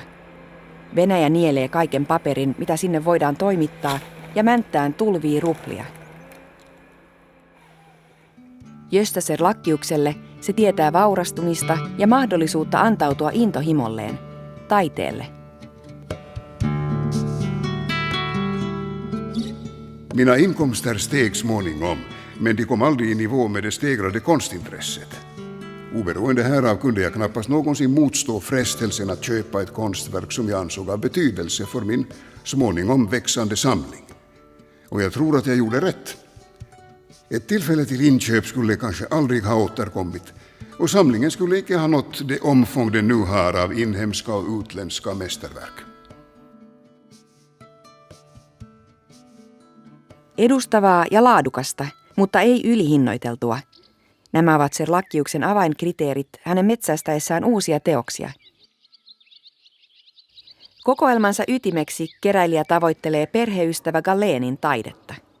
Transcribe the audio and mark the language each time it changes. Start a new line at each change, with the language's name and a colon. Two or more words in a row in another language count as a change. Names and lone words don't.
Finnish: Venäjä nielee kaiken paperin, mitä sinne voidaan toimittaa, ja Mänttään tulvii ruplia. Gösta Serlacchiukselle se tietää vaurastumista ja mahdollisuutta antautua intohimolleen, taiteelle.
Swedish: Mina inkomster steg småningom, men de kom aldrig i nivå med det stegrade konstintresset. Oberoende härav kunde jag knappast någonsin motstå frestelsen att köpa ett konstverk som jag ansåg av betydelse för min småningom växande samling. Och jag tror att jag gjorde rätt. Ett tillfälle till inköp skulle kanske aldrig ha återkommit, och samlingen skulle icke ha nått det omfång den nu har av inhemska och utländska mästerverk.
Finnish: Edustavaa ja laadukasta, mutta ei ylihinnoiteltua. Nämä ovat Serlacchiuksen avainkriteerit hänen metsästäessään uusia teoksia. Kokoelmansa ytimeksi keräilijä tavoittelee perheystävä Galénin taidetta.